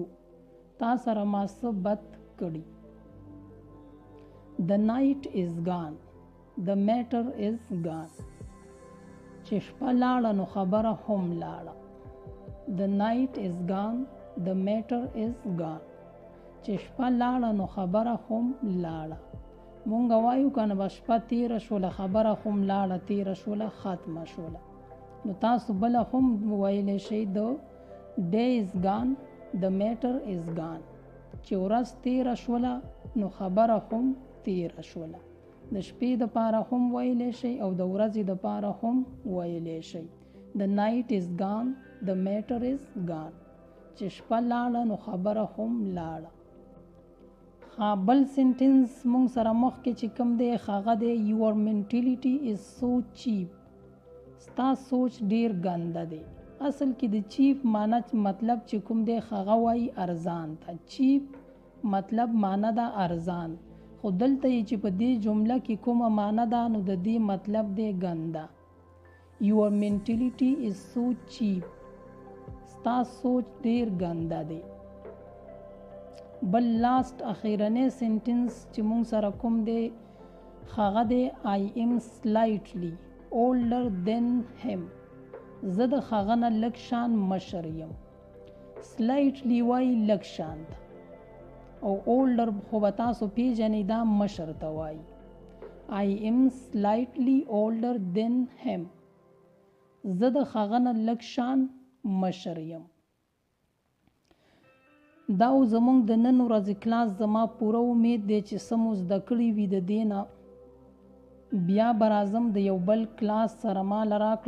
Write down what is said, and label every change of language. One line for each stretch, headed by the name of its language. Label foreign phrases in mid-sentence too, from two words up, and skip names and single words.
Pashto: تا سره ما څه بد کړي.
English: the night is gone. the matter is gone.
Pashto: چې شپه لاړه نو خبره هم لاړه.
English: the night is gone. the matter is gone.
Pashto: چې شپه لاړه نو خبره هم لاړه. مونږ وایو کنه به شپه تیره شوله خبره هم لاړه تیره شوله ختمه شوله. نو تاسو بله هم ویلی شئ د
English: day is gone. the matter is gone.
Pashto: چې ورځ تیره شوله نو خبره هم تیره شوله. د شپې دپاره هم ویلی شئ او د ورځې دپاره هم ویلی شئ.
English: the night is gone. the matter is gone.
Pashto: چې شپه لاړه نو خبره هم لاړه. بل سنټنس مونږ سره مخکې چې کوم دی هغه دی
English: your mentality is so cheap.
Pashto: ستا سوچ ډیر ګنده دی. اصل کې د چیپ معنی مطلب چې کوم دی هغه وایي ارزان ته. چیپ مطلب معنی دا ارزان. خو دلته یې چې په دې جمله کې کومه معنی ده نو د دې مطلب دی ګنده.
English: your mentality is so cheap.
Pashto: ستا سوچ ډیر ګنده دی. بل لاست اخیرنی سنټنس چې مونږ سره کوم دی هغه دی
English: I am slightly older than him.
Pashto: زه د هغه نه لږ شان مشر یم. slightly وایي لږ شان ته او older خو به تاسو پیژنئ دا مشر ته وایي.
English: I am slightly older than him.
Pashto: زه د هغه نه لږ شان مشر یم. دا زمونږ د نن ورځې کلاس زما پوره امید دی چې څه مو زده کړي وي د دې نه. بیا به راځم د یو بل کلاس سره ماله راکړئ.